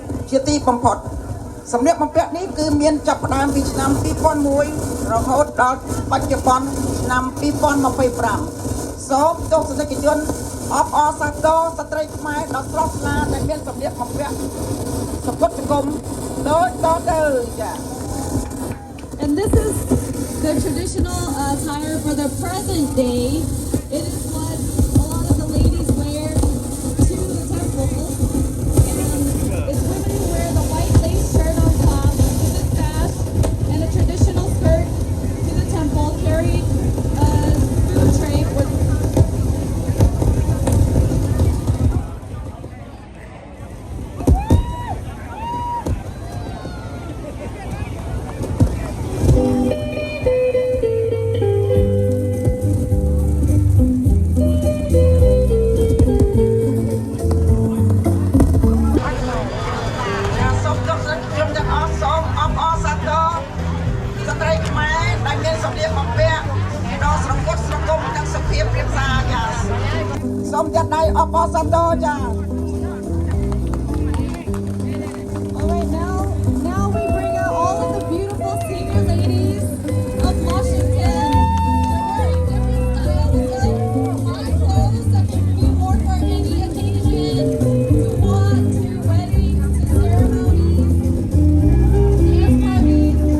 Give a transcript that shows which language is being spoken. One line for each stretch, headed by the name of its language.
Khmer: ជាទីបំផុតសម្លៀកបំពាក់នេះគឺមានចាប់ផ្ដើមពីឆ្នាំ2001រហូតដល់បច្ចុប្បន្នឆ្នាំ2025សូមទស្សនិកជនអបអរសាទរស្ត្រីខ្មែរដ៏ស្រស់ថ្លាដែលមានសម្លៀកបំពាក់សពុតសង្គមដូចតទៅចា
English: And this is the traditional attire for the present day. It is what a lot of the ladies wear to the temple. It's women who wear the white lace shirt on top with a sash and a traditional skirt to the temple, carry a food tray with
Khmer: សូមទស្សនិកជនទាំងអស់សូមអបអរសាទរស្ត្រីខ្មែរដែលមានសម្លៀកបំពាក់ដ៏ស្រគត់ស្រគំនិងសុភាពរាបសារចាសូមចាត់ដៃអបអរសាទរចា
English: All right, now we bring out all of the beautiful senior ladies of Washington. They're wearing different styles of fine clothes that can be worn for any occasion, to want, to weddings, to ceremonies, dance parties.